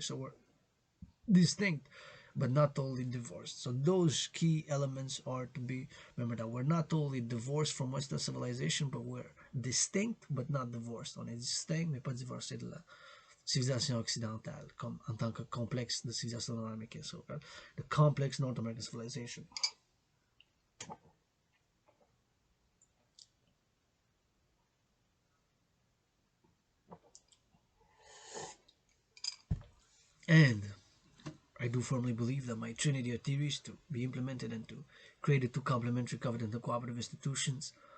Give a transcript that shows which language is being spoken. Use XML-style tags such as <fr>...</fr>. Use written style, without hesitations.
<en>So we're distinct, but not totally divorced. So those key elements are to be, remember that we're not totally divorced from Western civilization, but we're distinct, but not divorced.</en> <fr>On est distinct, mais pas divorcé de la civilisation occidentale, comme en tant que complexe de civilisation nord-américaine.</fr> <en>So, the complex North American civilization. And I do firmly believe that my trinity of theories to be implemented and to create the two complementary covenant and cooperative institutions</en>